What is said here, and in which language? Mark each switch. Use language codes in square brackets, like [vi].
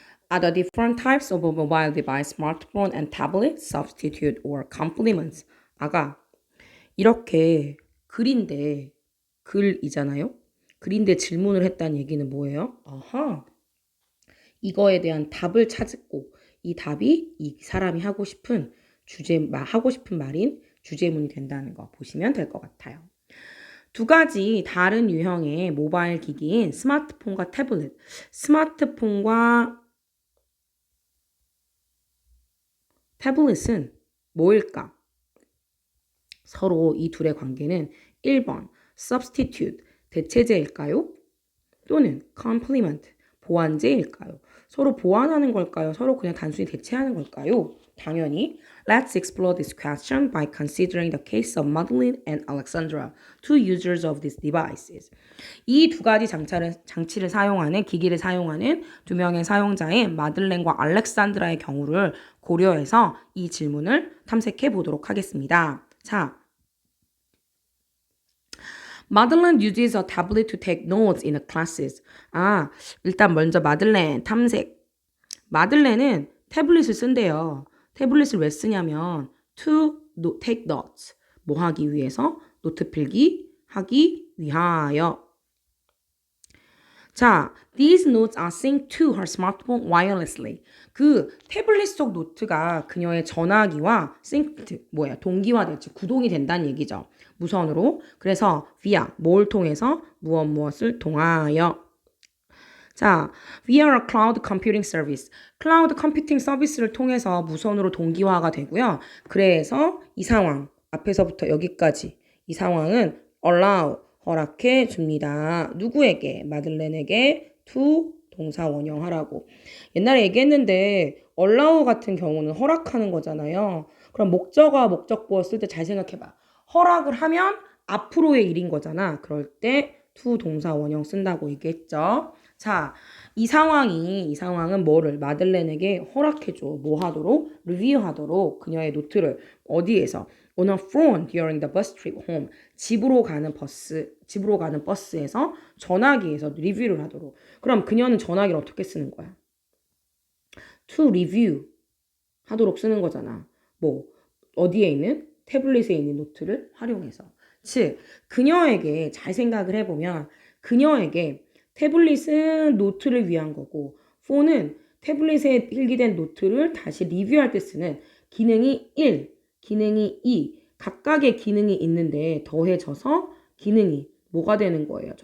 [en] Are the different types of mobile device, smartphone and tablet substitute or complements? [ko] 아가, 이렇게 글인데, 글이잖아요? 글인데 질문을 했다는 얘기는 뭐예요? 아하. 이거에 대한 답을 찾고, 이 답이 이 사람이 하고 싶은 하고 싶은 말인 주제문이 된다는 거 보시면 될 것 같아요. 두 가지 다른 유형의 모바일 기기인 스마트폰과 태블릿. 스마트폰과 태블릿은 뭐일까? 서로 이 둘의 관계는 1번 substitute, 대체제일까요? 또는 complement, 보완제일까요? 서로 보완하는 걸까요? 서로 그냥 단순히 대체하는 걸까요? 당연히 [en] Let's explore this question by considering the case of Madeline and Alexandra, two users of these devices. [ko] 이 두 가지 장치를 사용하는, 기기를 사용하는 두 명의 사용자인 마들렌과 알렉산드라의 경우를 고려해서 이 질문을 탐색해 보도록 하겠습니다. 자, [en] Madeline uses a tablet to take notes in the classes. [ko] 일단 먼저 마들렌 탐색. 마들렌은 태블릿을 쓴대요. 태블릿을 왜 쓰냐면 [en] to take notes. [ko] 뭐 하기 위해서? 노트 필기 하기 위하여. 자, [en] these notes are synced to her smartphone wirelessly. [ko] 그 태블릿 속 노트가 그녀의 전화기와 동기화될지 구동이 된다는 얘기죠. 무선으로. 그래서 via, 뭘 통해서? 무엇을 통하여. 자, [en] via a cloud computing service. [ko] 클라우드 컴퓨팅 서비스를 통해서 무선으로 동기화가 되고요. 그래서 이 상황, 앞에서부터 여기까지 이 상황은 allow, 허락해 줍니다. 누구에게? 마들렌에게 to 동사 원형하라고. 옛날에 얘기했는데 allow 같은 경우는 허락하는 거잖아요. 그럼 목적어와 목적보어 쓸 때 잘 생각해봐. 허락을 하면 앞으로의 일인 거잖아. 그럴 때 to 동사 원형 쓴다고 얘기했죠. 자, 이 상황은 뭐를? 마들렌에게 허락해줘. 뭐 하도록? 리뷰하도록 그녀의 노트를 어디에서? [en] On a phone during the bus trip home. [ko] 집으로 가는 버스에서 전화기에서 리뷰를 하도록. 그럼 그녀는 전화기를 어떻게 쓰는 거야? [en] To review [ko] 하도록 쓰는 거잖아. 뭐 어디에 있는? 태블릿에 있는 노트를 활용해서. 즉, 그녀에게 잘 생각을 해보면 그녀에게 태블릿은 노트를 위한 거고 폰은 태블릿에 필기된 노트를 다시 리뷰할 때 쓰는 기능이 1, 기능이 2, 각각의 기능이 있는데 더해져서 기능이 뭐가 되는 거예요?